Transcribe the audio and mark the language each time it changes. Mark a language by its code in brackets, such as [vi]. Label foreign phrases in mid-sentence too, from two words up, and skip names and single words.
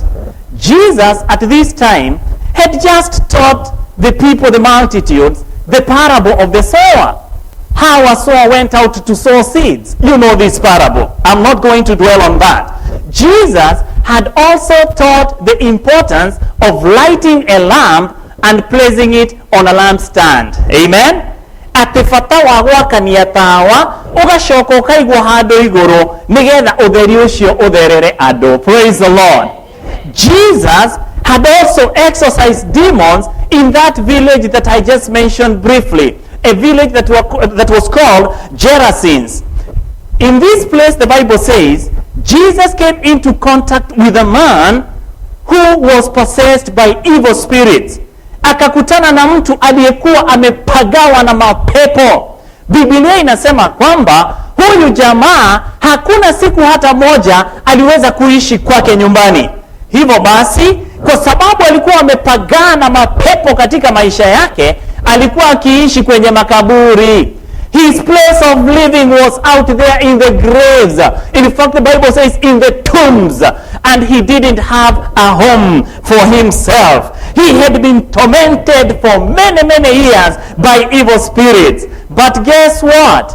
[en] Jesus, at this time, had just taught the people, the multitudes, the parable of the sower. How a sower went out to sow seeds. You know this parable. I'm not going to dwell on that. Jesus had also taught the importance of lighting a lamp and placing it on a lampstand. Amen. [ki] Ati fata wa gwakania tawa ugacoka ukaigwo handu iguru nigetha utheri ucio utherere andu. [en] Praise the Lord. Jesus had also exorcised demons in that village that I just mentioned briefly, a village that was called Gerasenes. In this place, the Bible says, Jesus came into contact with a man who was possessed by evil spirits. [sw] Akakutana na mtu aliyekuwa amepagawa na mapepo. Biblia inasema kwamba huyu jamaa hakuna siku hata moja aliweza kuishi kwake nyumbani. Hivyo basi, kwa sababu alikuwa amepagana na mapepo katika maisha yake, alikuwa akiishi kwenye makaburi. [en] His place of living was out there in the graves. In fact, the Bible says in the tombs. And he didn't have a home for himself. He had been tormented for many, many years by evil spirits. But guess what?